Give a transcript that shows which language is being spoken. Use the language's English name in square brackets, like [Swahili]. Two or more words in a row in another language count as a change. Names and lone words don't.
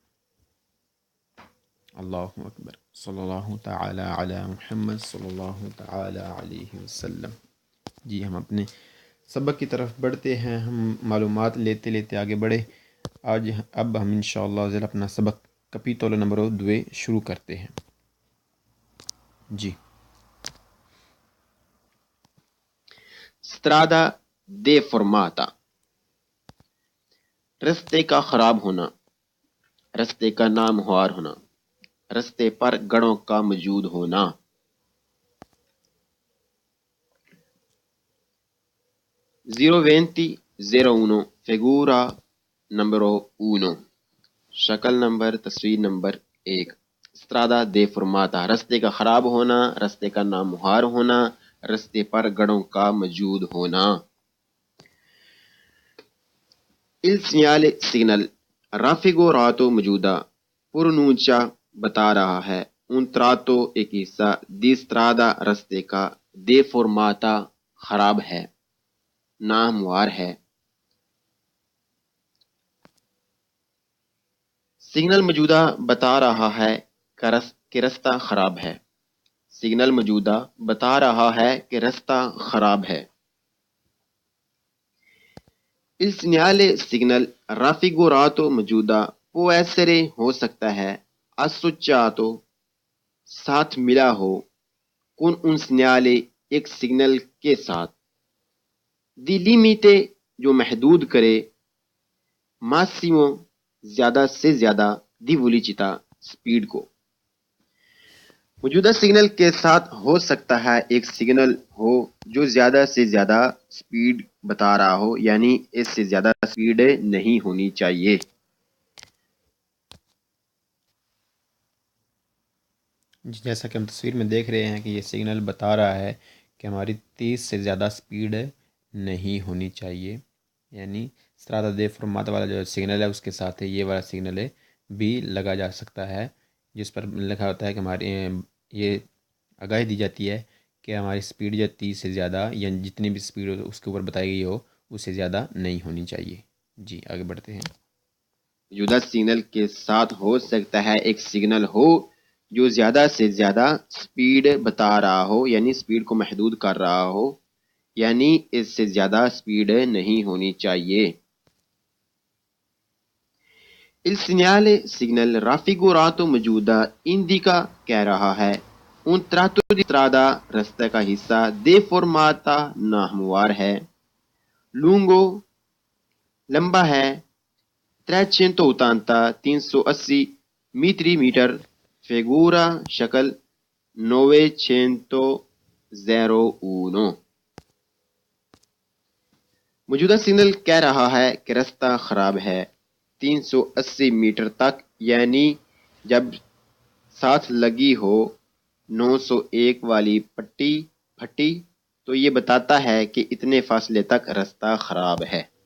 [Arabic] اللہ اکبر، صلی اللہ تعالی علی محمد صلی اللہ تعالی علیہ وسلم۔ [Urdu] جی ہم اپنے سبق کی طرف بڑھتے ہیں، ہم معلومات لیتے لیتے آگے بڑھے۔ اب ہم انشاءاللہ ذرا اپنا سبق کپیتولو نمبر 2 شروع کرتے ہیں۔ جی [Italian] strada deformata، [Urdu] رستے کا خراب ہونا، رستے کا نامہوار ہونا، رستے پر گڑوں کا موجود ہونا۔ [Italian] 02001 figura numero 1، [Urdu] شکل نمبر تصویر نمبر 1۔ [Italian] strada deformata، [Urdu] رستے کا خراب ہونا، رستے کا نامہوار ہونا، رستے پر گڑوں کا موجود ہونا۔ [Italian] Il segnale signal raffigurato [Urdu] موجودہ پرنونچا بتا رہا ہے [Italian] un tratto [Urdu] ایک حصہ [Italian] di strada [Urdu] رستے کا deformata خراب ہے، ناہموار ہے۔ سگنل موجودہ بتا رہا ہے کہ رستہ خراب ہے، سگنل موجودہ بتا رہا ہے کہ رستہ خراب ہے۔ [Italian] Il segnale signal raffigurato [Urdu] موجودہ [Italian] può essere [Urdu] ہو سکتا ہے associato ساتھ ملا ہو [Italian] con un segnale [Urdu] ایک سگنل کے ساتھ [Italian] di limite [Urdu] جو محدود کرے massimo زیادہ سے زیادہ [Italian] di velocità [Urdu] سپیڈ کو۔ موجودہ سگنل کے ساتھ ہو سکتا ہے ایک سگنل ہو جو زیادہ سے زیادہ سپیڈ بتا رہا ہو، یعنی اس سے زیادہ سپیڈ نہیں ہونی چاہیے۔ جیسا کہ ہم تصویر میں دیکھ رہے ہیں کہ یہ سگنل بتا رہا ہے کہ ہماری 30 سے زیادہ سپیڈ نہیں ہونی چاہیے، یعنی [Italian] strada deformata [Urdu] والا جو سگنل ہے اس کے ساتھ یہ والا سگنل بھی لگا جا سکتا ہے، جس پر لکھا ہوتا ہے کہ ہماری یہ آگاہی دی جاتی ہے کہ ہماری سپیڈ جو 30 سے زیادہ یا جتنی بھی سپیڈ اس کے اوپر بتائی گئی ہو اس سے زیادہ نہیں ہونی چاہیے۔ جی آگے بڑھتے ہیں۔ موجودہ سگنل کے ساتھ ہو سکتا ہے ایک سگنل ہو جو زیادہ سے زیادہ سپیڈ بتا رہا ہو، یعنی سپیڈ کو محدود کر رہا ہو، یعنی اس سے زیادہ سپیڈ نہیں ہونی چاہیے۔ [Italian] Il segnale signal raffigurato [Urdu] موجودہ indica کہہ رہا ہے [Italian] un tratto di strada [Urdu] رستہ کا حصہ deformata ناہموار ہے، lungo لمبا ہے، 380 380 میٹری میٹر، figura شکل 901 موجودہ سگنل کہہ رہا ہے کہ رستہ خراب ہے 380 میٹر تک، یعنی جب ساتھ لگی ہو 901 والی پھٹی تو یہ بتاتا ہے کہ اتنے فاصلے تک رستہ خراب ہے۔